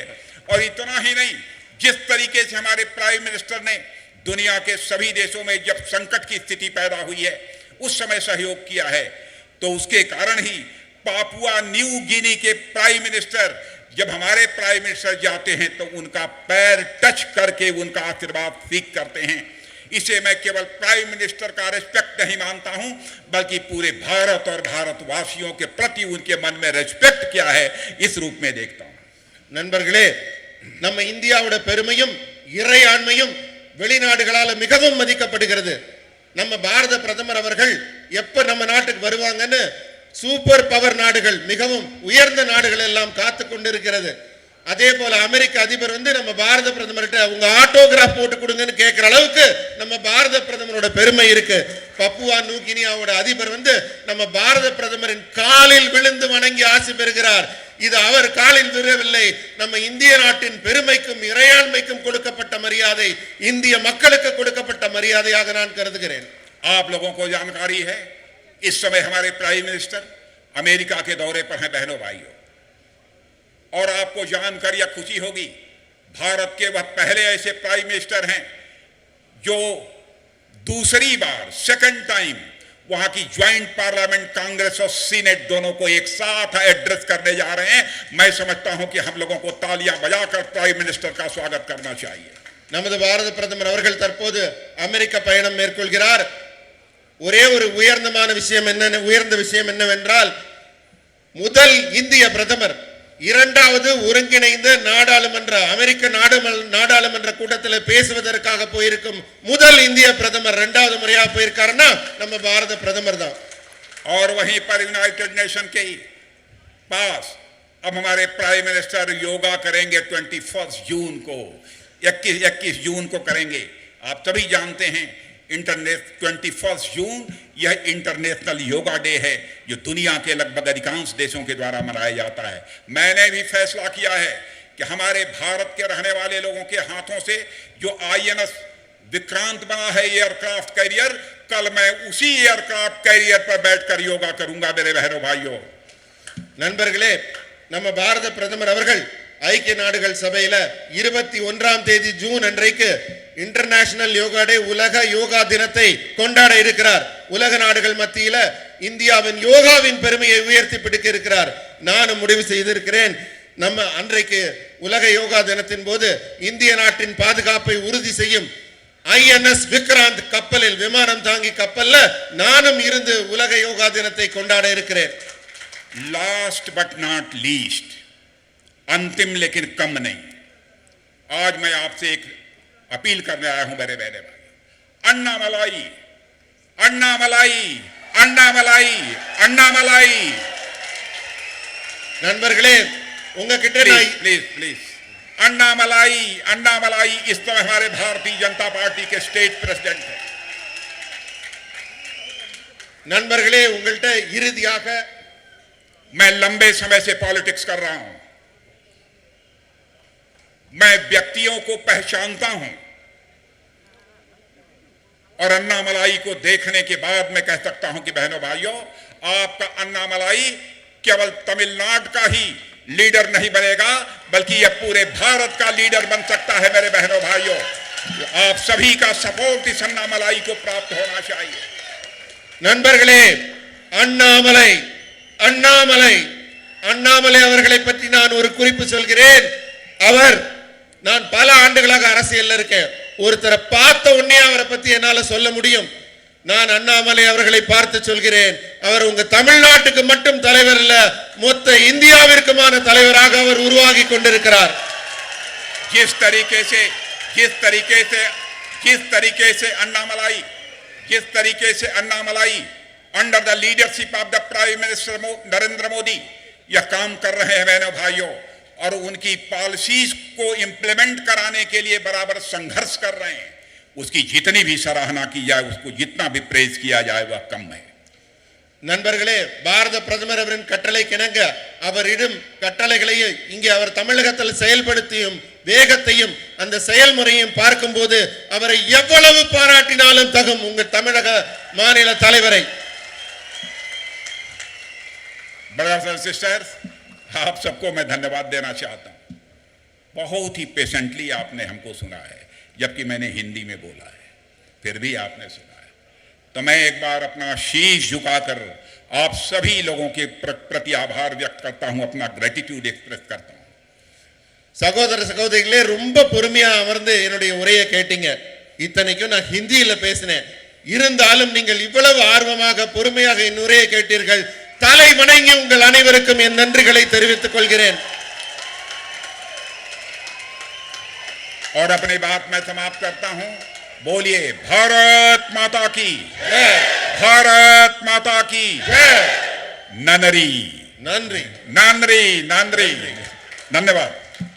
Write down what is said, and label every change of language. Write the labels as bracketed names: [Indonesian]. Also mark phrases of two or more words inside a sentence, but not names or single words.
[Hindi] और इतना ही नहीं, जिस तरीके से हमारे [English] prime minister [Hindi] ने दुनिया के सभी देशों में जब संकट की स्थिति पैदा हुई है उस समय सहयोग किया है, तो उसके कारण ही पापुआ न्यू गिनी के [English] prime minister [Hindi] जब हमारे [English] prime minister [Hindi] जाते हैं तो उनका पैर टच करके उनका आशीर्वाद सीख करते हैं। इसे मैं केवल [English] prime minister [Hindi] का रिस्पेक्ट नहीं मानता हूं, बल्कि पूरे भारत और भारतवासियों के प्रति उनके मन में रिस्पेक्ट क्या है इस रूप में देखता हूं। [Tamil] நண்பர்களே, நம்ம இந்தியாவோட பெருமையும் இறையாண்மையும் வெளிநாடுகளால மிகவும் மதிக்கப்படுகிறது. நம்ம பாரத பிரதமர் அவர்கள் எப்ப நம்ம நாட்டுக்கு வருவாங்கன்னு [English] super power [Tamil] நாடுகள், மிகவும் உயர்ந்த நாடுகள் எல்லாம் காத்து கொண்டிருக்கிறது. அதே போல அமெரிக்க அதிபர் நம்ம பாரத பிரதமர்கிட்ட உங்க ஆட்டோகிராஃப் போட்டு கொடுங்கன்னு கேட்கிற அளவுக்கு நம்ம பாரத பிரதமரோட பெருமை இருக்கு. பப்புவா நியூ கினியாவோட அதிபர் நம்ம பாரத பிரதமரின் காலில் விழுந்து வணங்கி ஆசி பெறுகிறார். இது அவர் காலில் விழவில்லை, நம்ம இந்திய நாட்டின் பெருமைக்கும் இறையாண்மைக்கும் கொடுக்கப்பட்ட மரியாதை, இந்திய மக்களுக்கு கொடுக்கப்பட்ட மரியாதையாக நான் கருதுகிறேன். [Hindi] आप लोगों को जानकारी है, इस समय हमारे [English] prime minister [Hindi] अमेरिका के दौरे पर हैं बहनों भाइयों। और आपको जानकर या खुशी होगी, भारत के वह पहले ऐसे [English] prime minister [Hindi] हैं जो दूसरी बार, [English] second time, [Hindi] वहां की [English] joint parliament, [Hindi] कांग्रेस और सीनेट दोनों को एक साथ एड्रेस करने जा रहे हैं। मैं समझता हूं कि हम लोगों को तालियां बजाकर [English] prime minister [Hindi] का स्वागत करना चाहिए। [Tamil] நமது பாரத பிரதமர் அவர்கள் தற்போது அமெரிக்க பயணம் மேற்கொள்கிறார். ஒரே ஒரு உயர்ந்த விஷயம் என்னவென்றால், முதல் இந்திய பிரதமர் இரண்டாவது ஒருங்கிணைந்த நாடாளுமன்ற அமெரிக்க நாடாளுமன்ற கூட்டத்தில் பேசுவதற்காக போயிருக்கும் முதல் இந்திய பிரதமர் இரண்டாவது முறையா போயிருக்காருன்னா நம்ம பாரத பிரதமர் தான். [Hindi] और वहीं पर यूनाइटेड नेशन के पास अब हमारे [English] prime minister [Hindi] योगा करेंगे 21 जून को, 21 जून को करेंगे। आप सभी जानते हैं 21 जून यह इंटरनेशनल योगा डे है जो दुनिया के लगभग अधिकांश देशों के द्वारा मनाया जाता है। मैंने भी फैसला किया है कि हमारे भारत के रहने वाले लोगों के हाथों से जो INS विक्रांत बना है [English] aircraft carrier, [Hindi] कल मैं उसी [English] aircraft carrier [Hindi] पर बैठकर योगा करूंगा मेरे बहनों भाइयों। [Tamil] நண்பர்களே, நம்ம பாரத பிரதமர் அவர்கள் ஐக்கிய நாடுகள் சபையில 21ஆம் தேதி ஜூன் அன்றைக்கு இன்டர்நேஷனல் யோகா டே உலக யோகா தினத்தை கொண்டாட இருக்கிறார். உலக நாடுகள் மத்தியில இந்தியாவின் யோகாவின் பெருமையை உயர்த்தி பிடிக்க இருக்கிறார். நானும் முடிவு செய்திருக்கிறேன், நம்ம அன்றைக்கு உலக யோகா தினத்தின் போது இந்திய நாட்டின் பாதுகாப்பை உறுதி செய்யும் INS விக்ராந்த் கப்பலில், விமானம் தாங்கி கப்பல்ல நானும் இருந்து உலக யோகா தினத்தை கொண்டாட இருக்கிறேன். [English] last but not least, [Hindi] अंतिम लेकिन कम नहीं, आज मैं आपसे एक अपील करने आया हूं मेरे बहने भाई। अन्ना मलाई, अन्ना मलाई, अन्ना मलाई, अन्ना मलाई। [Tamil] நண்பர்களே, உங்ககிட்ட [English] please please [Hindi] अन्ना मलाई, अन्ना मलाई। इस तरह हमारे भारतीय जनता पार्टी के [English] state president [Hindi] हैं। [Tamil] நண்பர்களே, உங்கள்கிட்ட இறுதியாக [Hindi] मैं लंबे समय से पॉलिटिक्स कर रहा हूं, मैं व्यक्तियों को पहचानता हूं और अन्ना मलाई को देखने के बाद मैं कह सकता हूं कि बहनों भाइयों, आपका अन्ना मलाई केवल तमिलनाडु का ही लीडर नहीं बनेगा बल्कि यह पूरे भारत का लीडर बन सकता है। मेरे बहनों भाइयों, आप सभी का सपोर्ट इस अन्ना मलाई को प्राप्त होना चाहिए। [Tamil] நண்பர்களே, அண்ணாமலை அண்ணாமலை அண்ணாமலை அவர்களை பற்றி நான் ஒரு குறிப்பு சொல்கிறேன். நான் பல ஆண்டுகளாக அரசியல்ல இருக்கேன். ஒருத்தரை பார்த்த உடனே அவரை பத்தி என்னால சொல்ல முடியும். நான் அண்ணாமலை அவர்களை பார்த்து சொல்கிறேன், அவர் உங்க தமிழ்நாட்டுக்கு மட்டும் தலைவர் இல்ல, மொத்த இந்தியாவிற்குமான தலைவராக அவர் உருவாகி கொண்டிருக்கிறார். [Hindi] जिस तरीके से अन्नामलाई [English] under the leadership of the prime minister [Hindi] नरेंद्र मोदी यह काम कर रहे हैं बहनों भाइयों, और उनकी पॉलिसीज को इंप्लीमेंट कराने के लिए बराबर संघर्ष कर रहे हैं, उसकी जितनी भी सराहना की जाए, उसको जितना भी प्रेज किया जाए वह कम है। [Tamil] நண்பர்களே, பாரத பிரதமர் அவரின் கட்டளை கிணங்க அவரிடம் கட்டளைகளையும் இங்கே அவர் தமிழகத்தில் செயல்படுத்தியும் வேகத்தையும் அந்த செயல்முறையும் பார்க்கும்போது அவரை எவ்வளவு பாராட்டினாலும் தகும் உங்க தமிழக மாநில தலைவரை। [English] brothers and sisters, [Hindi] आप सबको मैं धन्यवाद देना चाहता हूं। बहुत ही पेशेंटली आपने हमको सुना है, जबकि मैंने हिंदी में बोला है, फिर भी आपने सुना है। तो मैं एक बार अपना शीश झुकाकर आप सभी लोगों के प्रति आभार व्यक्त करता हूं, अपना [English] gratitude express [Hindi] करता हूं। [Tamil] சகோதர சகோதரிகளே, ரொம்ப பொறுமையா அமர்ந்து என்னுடைய உரையை கேட்டீங்க. இத்தனைக்கும் நான் ஹிந்தியில பேசினேன். இருந்தாலும் நீங்கள் இவ்வளவு ஆர்வமாக பொறுமையாக என் உரையை கேட்டீர்கள். தலை வணங்கி உங்கள் அனைவருக்கும் என் நன்றிகளை தெரிவித்துக் கொள்கிறேன்। [Hindi] और अपनी बात मैं समाप्त करता हूं। बोलिए भारत माता की जय, भारत माता की जय। [Tamil] नंरी नंरी நன்றி நன்றி, धन्यवाद।